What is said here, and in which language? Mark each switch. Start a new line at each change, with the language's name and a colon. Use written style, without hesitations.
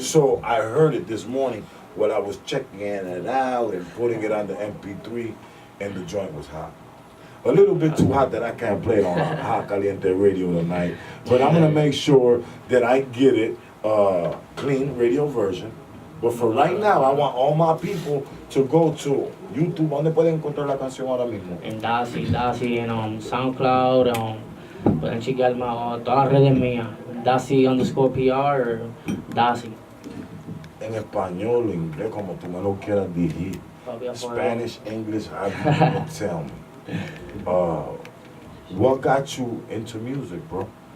English: So I heard it this morning while I was checking it out and putting it on the MP3, and the joint was hot. A little bit too hot that I can't play it on Hot Caliente Radio tonight. But I'm going to make sure that I get it clean radio version. But for right now, I want all my people to go to YouTube.
Spanish: ¿Dónde pueden encontrar la canción ahora mismo? En Dazi, en SoundCloud, pueden chequearme todas las redes mías. Dazi_PR, Dazi. En español, inglés, como tú me lo quieras decir.
English: Spanish, English, how you gonna tell me? What got you into music, bro?